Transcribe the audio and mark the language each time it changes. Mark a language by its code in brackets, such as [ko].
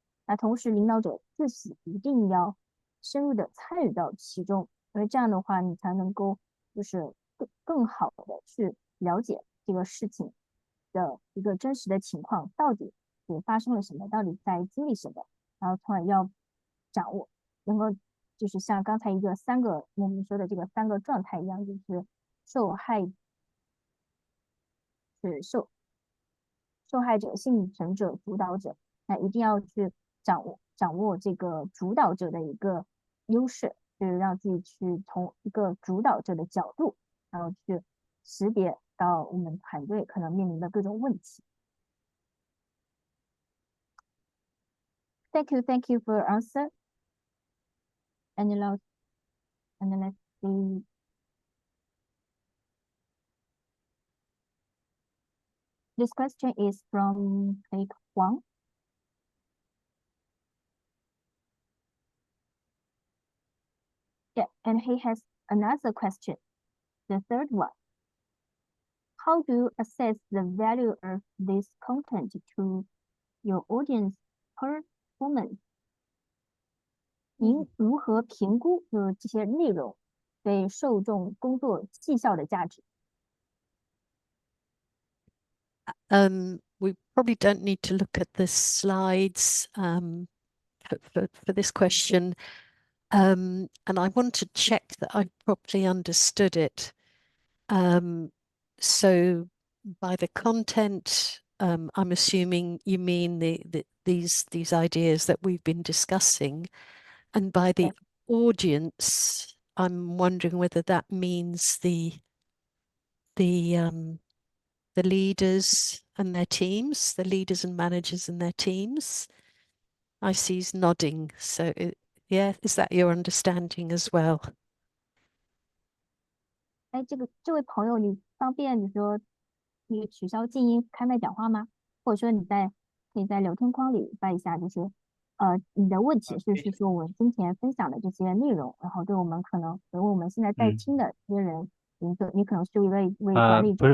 [zh] 那同时，领导者自己一定要深入的参与到其中，因为这样的话，你才能够就是更好的去了解这个事情的一个真实的情况，到底发生了什么，到底在经历什么，然后从而要掌握，能够就是像刚才我们说的这个三个状态一样，就是受害者、幸存者、主导者。那一定要去掌握这个主导者的一个优势，就是让自己去从一个主导者的角度，然后去识别到我们团队可能面临的各种问题。 [en] Thank you for your answer. And let's see. This question is from Kate Huang. Yeah, and he has another question, the third one. How do you assess the value of this content to your audience performance? [zh] 您如何评估就是这些内容对受众工作绩效的价值？ [en] We probably don't need to look at the slides for this question. And I want to check that I properly understood it. So by the content, I'm assuming you mean these ideas that we've been discussing, and by the audience, I'm wondering whether that means the leaders and their teams, the leaders and managers and their teams. I see he's nodding. So yeah, is that your understanding as well? [zh] 哎，这位朋友，你方便你说你取消静音开麦讲话吗？或者说可以在聊天框里发一下这些，你的问题是说我们今天分享的这些内容，然后对我们可能，比如我们现在在听的这些人，你可能是一位管理者，